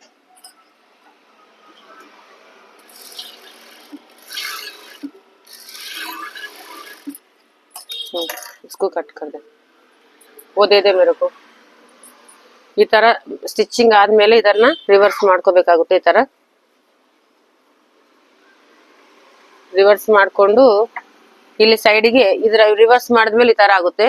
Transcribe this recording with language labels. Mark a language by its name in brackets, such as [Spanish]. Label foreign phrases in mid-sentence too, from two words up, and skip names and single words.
[Hindi] इसको कट कर दे, वो दे दे मेरे को. [Kannada] ಈ ತರ ಸ್ಟಿಚಿಂಗ್ ಆದ್ಮೇಲೆ ಇದನ್ನ ರಿವರ್ಸ್ ಮಾಡ್ಕೋಬೇಕಾಗುತ್ತೆ. ಈ ತರ ರಿವರ್ಸ್ ಮಾಡ್ಕೊಂಡು ಇಲ್ಲಿ ಸೈಡ್ಗೆ ಇದ್ರ ರಿವರ್ಸ್ ಮಾಡಿದ್ಮೇಲೆ ಈ ತರ ಆಗುತ್ತೆ.